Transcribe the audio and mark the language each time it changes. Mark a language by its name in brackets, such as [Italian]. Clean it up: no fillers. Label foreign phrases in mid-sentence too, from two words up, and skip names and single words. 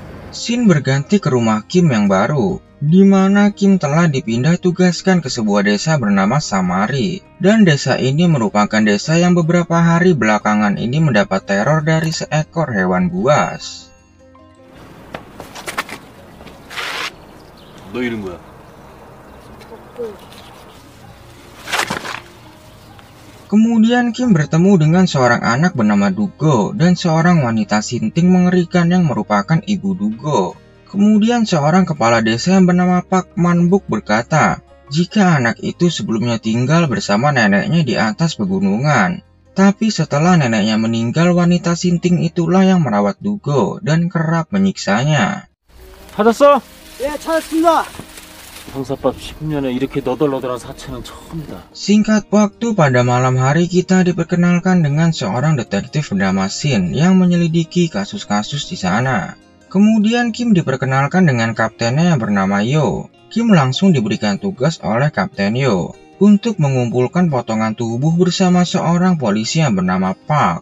[Indonesian] Scene berganti ke rumah Kim yang baru, di mana Kim telah dipindah tugaskan ke sebuah desa bernama Samari. Dan desa ini merupakan desa yang beberapa hari belakangan ini mendapat teror dari seekor hewan buas. [Korean] 너 이름 뭐야? [Indonesian] Kemudian Kim bertemu dengan seorang anak bernama Dugo dan seorang wanita sinting mengerikan yang merupakan ibu Dugo. Kemudian seorang kepala desa yang bernama Pak Manbuk berkata, jika anak itu sebelumnya tinggal bersama neneknya di atas pegunungan. Tapi setelah neneknya meninggal, wanita sinting itulah yang merawat Dugo dan kerap menyiksanya. [Korean] 찾았어? 예, 찾았습니다. 형사법 10년에 이렇게 너덜너덜한 사체는 처음이다. [Indonesian] Singkat waktu, pada malam hari kita diperkenalkan dengan seorang detektif bernama Shin yang menyelidiki kasus-kasus di sana. Kemudian Kim diperkenalkan dengan kaptennya yang bernama Yo. Kim langsung diberikan tugas oleh Kapten Yo untuk mengumpulkan potongan tubuh bersama seorang polisi yang bernama Park.